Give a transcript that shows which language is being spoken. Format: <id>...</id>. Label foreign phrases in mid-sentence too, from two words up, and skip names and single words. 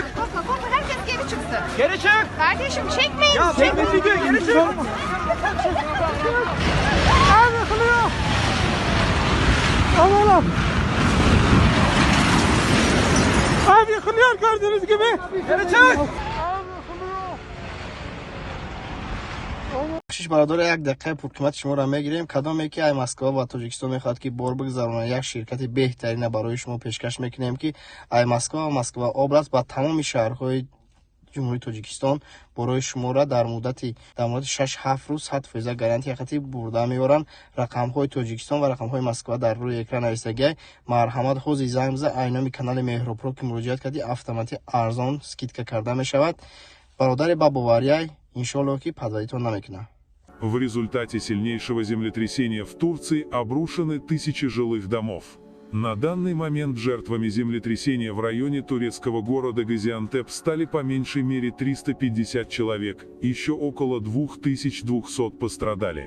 <tr>Baba herkes geri çıksın. Geri çık. Kardeşim çekmeyin. Ya çekme video, geri çık. Abi yıkılıyor. Aman. Abi yıkılıyor gördüğünüz gibi. Geri çık.</tr> <tg>бахшиш бародор як дақиқа пурқимати шуморо мегирем. кадоме ки ай Москва ва Тоҷикистон мехоҳад ки бор бигзаронад, як ширкати беҳтарина барои шумо пешкаш мекунем ки ай Москва ва Москва област ба тамоми шаҳрҳои ҷумҳурии Тоҷикистон барои шуморо дар муддати 6-7 рӯз 100% гарантия хати бурда меоранд. рақамҳои Тоҷикистон ва рақамҳои Москва дар рӯи экран аистагиай. марҳамат ҳозир занг бизан ай номи канали Меҳробро ки муроҷиат кардӣ автоматӣ арзон скидка карда мешавад. бародари ба боварияй иншоалло ки падваритон намекунад.</tg> <ru>В результате сильнейшего землетрясения в Турции обрушены тысячи жилых домов. На данный момент жертвами землетрясения в районе турецкого города Газиантеп стали по меньшей мере 350 человек, еще около 2200 пострадали.</ru>